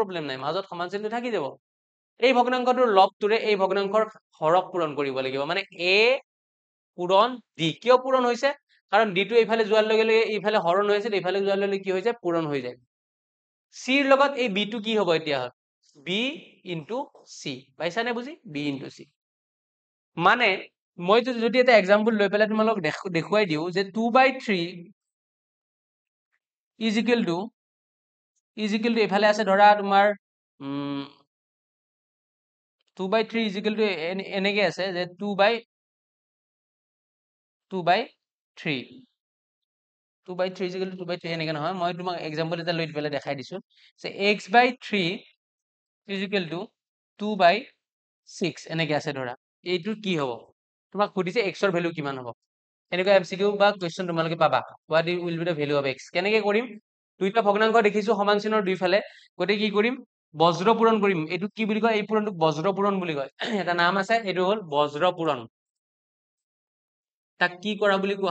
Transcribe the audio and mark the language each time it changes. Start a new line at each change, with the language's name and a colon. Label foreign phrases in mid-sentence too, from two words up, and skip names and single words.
Assamese: প্ৰবলেম নাই মাজত সমান চিনটো থাকি যাব এই ভগ্নাংশটোৰ লবটোৰে এই ভগ্নাংশৰ হৰক পূৰণ কৰিব লাগিব মানে a পূৰণ d কিয় পূৰণ হৈছে কাৰণ d টো এইফালে যোৱাৰ লগে লগে এইফালে হৰণ হৈছে এইফালে যোৱাৰ লগে কি হৈ যায় পূৰণ হৈ যায় c ৰ লগত এই b টো কি হ'ব এতিয়া
English: b into c
Assamese: পাইছা নে বুজি
English: b into c
Assamese: মানে মই যদি এটা এক্সাম্পল লৈ পেলাই তোমালোক দেখুৱাই দিও যে 2/3
English: is equal to
Assamese: এইফালে আছে ধৰা তোমাৰ 2/3
English: is equal to
Assamese: এনেকে আছে যে 2/3
English: is equal to
Assamese: 2/3 এনেকে নহয় মই তোমাক এক্সাম্পল এটা লৈ পেলাই দেখাই দিছো যে x/3
English: is equal to
Assamese: 2/6 এনেকে আছে ধৰা এইটো কি হ'ব তোমাক সুধিছে x ৰ ভ্যালু কিমান হ'ব এনেকুৱা এমসিকিউ বা কোৱেশ্চন তোমালোকে পাবা
English: What will be the value of x
Assamese: কেনেকৈ কৰিম দুইটা ভগ্নাংশ দেখিছো সমান চিনৰ দুইফালে গতিকে কি কৰিম বজ্ৰ পূৰণ কৰিম এইটো কি বুলি কয় এই পূৰণটোক বজ্ৰ পূৰণ বুলি কয় এটা নাম আছে এইটো হ'ল বজ্ৰ পূৰণ তাক কি কৰা বুলি কোৱা